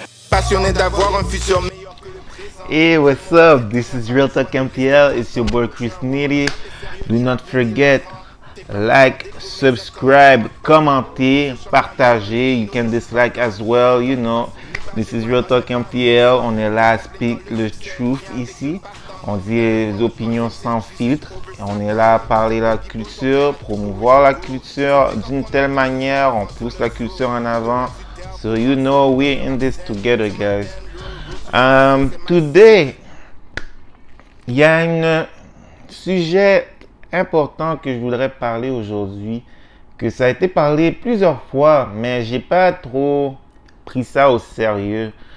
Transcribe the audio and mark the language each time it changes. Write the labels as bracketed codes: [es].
[fr] passionné d'avoir un futur meilleur que le présent. [en] Hey, what's up? This is Real Talk MTL. It's your boy Chris Nitty. Do not forget, like, subscribe, [fr] commenter, partager. [en] You can dislike as well, you know. This is Real Talk MTL. [fr] On est là à speak le truth ici. On dit les opinions sans filtre. On est là à parler la culture, promouvoir la culture d'une telle manière. On pousse la culture en avant. [en] So you know we're in this together, guys. [fr] Today, il y a un sujet important que je voudrais parler aujourd'hui, que ça a été parlé plusieurs fois, mais j'ai pas trop pris ça au sérieux.